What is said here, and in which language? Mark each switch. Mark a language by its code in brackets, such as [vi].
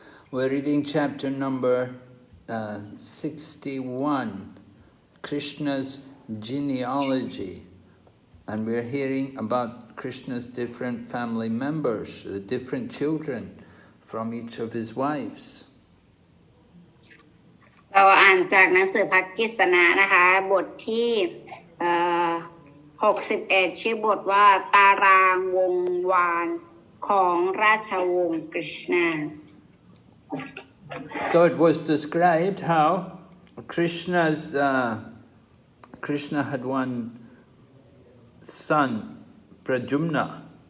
[en] We're reading chapter number 61, Krishna's Genealogy. And we're hearing about Krishna's different family members, the different children from each of his wives. [th] เราอ่านจากหนังสือพระกฤษณะนะคะบทที่61ชื่อบทว่าตารางวงวานของราชวงศ์กฤษณา [en] So it was described how Krishna had one son, Prajumna,